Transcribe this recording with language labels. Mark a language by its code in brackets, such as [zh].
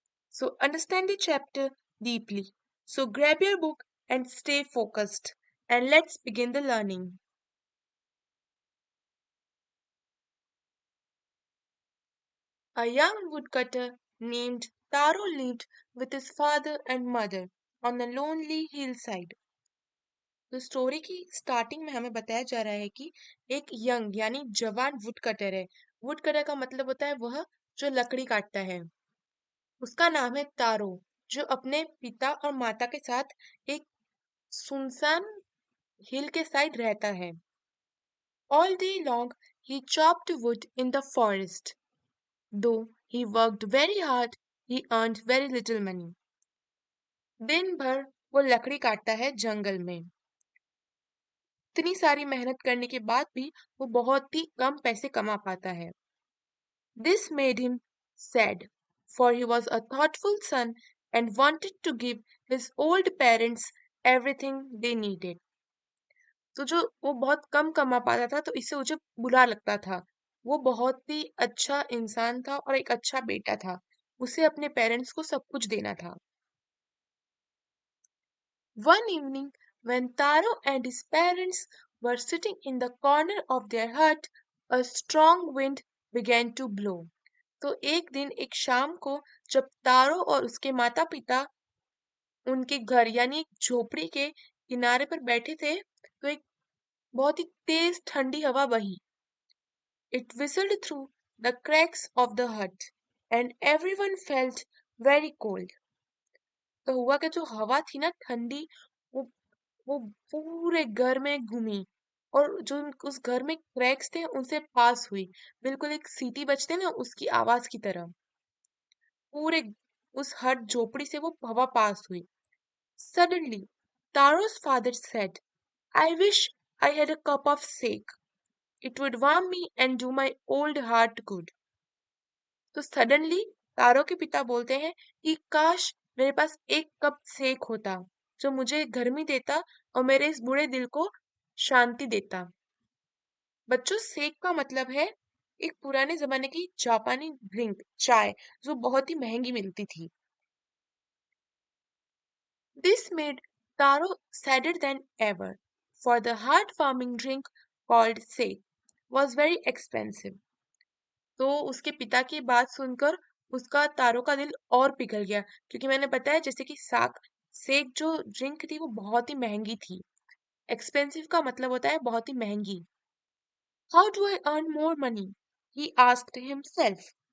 [en] So, understand the chapter deeply. So, grab your book and stay focused. And let's begin the learning. A young woodcutter named Taro lived with his father and mother on a lonely hillside. [hi] तो story की starting में हमें बताया जा रहा है कि एक यंग यानी जवान वुडकटर है। वुडकटर का मतलब होता है वह जो लकड़ी काटता है। उसका नाम है तारो, जो अपने पिता और माता के साथ एक सुनसान हिल के साइड रहता है। [en] All day long he chopped wood in the forest. Though he worked very hard, he earned very little money. [hi] दिन भर वो लकड़ी काटता है जंगल में। इतनी सारी मेहनत करने के बाद भी वो बहुत ही कम पैसे कमा पाता है। [en] This made him sad, for he was a thoughtful son and wanted to give his old parents everything they needed. [hi] तो जो वो बहुत कम कमा पाता था तो इससे मुझे बुरा लगता था। वो बहुत ही अच्छा इंसान था और एक अच्छा बेटा था। उसे अपने पेरेंट्स को सब कुछ देना था। [en] One evening, when Taro and his parents were sitting in the corner of their hut, a strong wind began to blow. [hi] तो एक दिन एक शाम को जब तारो और उसके माता पिता उनके घर यानी एक झोपड़ी के किनारे पर बैठे थे तो एक बहुत ही तेज ठंडी हवा बही। [en] It whistled through the cracks of the hut and everyone felt very cold. [hi] तो हुआ कि जो हवा थी ना ठंडी, वो वो पूरे घर में घूमी और जो उस घर में क्रैक्स थे उनसे पास हुई। बिल्कुल एक सीटी बजते ना उसकी आवाज की तरह पूरे उस हट झोपड़ी से वो हवा पास हुई। [en] Suddenly, Taro's father said, I wish I had a cup of sake. It would warm me and do my old heart good. [hi] तो सडनली तारो के पिता बोलते हैं कि काश मेरे पास एक कप सेक होता जो मुझे गर्मी देता और मेरे इस बूढ़े दिल को शांति देता। बच्चों, सेक का मतलब है एक पुराने जमाने की जापानी ड्रिंक चाय जो बहुत ही महंगी मिलती थी। [en] This made Taro sadder than ever, for the heart-warming drink called sake was very expensive. [hi] तो उसके पिता की बात सुनकर उसका तारो का दिल और पिघल गया, क्योंकि मैंने बताया जैसे कि सेक जो ड्रिंक थी वो बहुत ही महंगी थी। एक्सपेंसिव का मतलब होता है बहुत ही महंगी। [en] How do I earn more money, he asked himself.